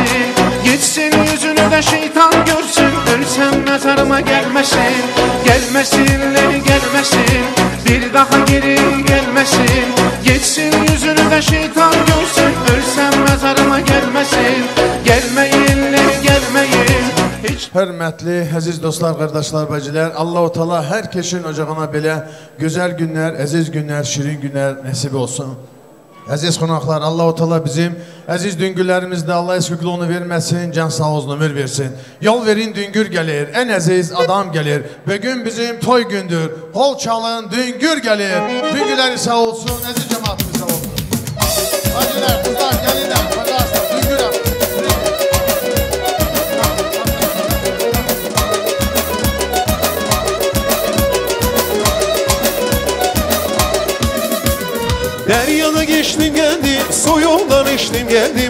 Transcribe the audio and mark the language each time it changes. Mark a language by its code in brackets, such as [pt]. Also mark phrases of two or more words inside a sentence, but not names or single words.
[tr] Gitsin yüzünü de şeytan görsün, ölsem mezarıma gelmesin. Gelmesinler gelmesin, bir daha geri gelmesin. Gitsin yüzünü de şeytan görsün, ölsem mezarıma gelmesin. Gelmeyinler gelmeyin. [az] Hörmətli, əziz dostlar, qardaşlar, bacılar, Allah-u Teala hər kəsin ocağına belə gözəl günlər, əziz günlər, şirin günlər nəsib olsun. Əziz qonaqlar, Allah-u Teala bizim əziz düngürlərimizdə Allah əskükluğunu verməsin, can sağ olsun, ömür versin. Yol verin, düngür gəlir, ən əziz adam gəlir. Bugün bizim toy gündür, hol çalın, düngür gəlir. Düngürləri sağ olsun, əziz cəmaatımız sağ olsun. Hacılar, kızlar, gəlirlər, arkadaşlar, düngürəm. [tr] Deryada geçtim geldim, su yoldan içtim geldim.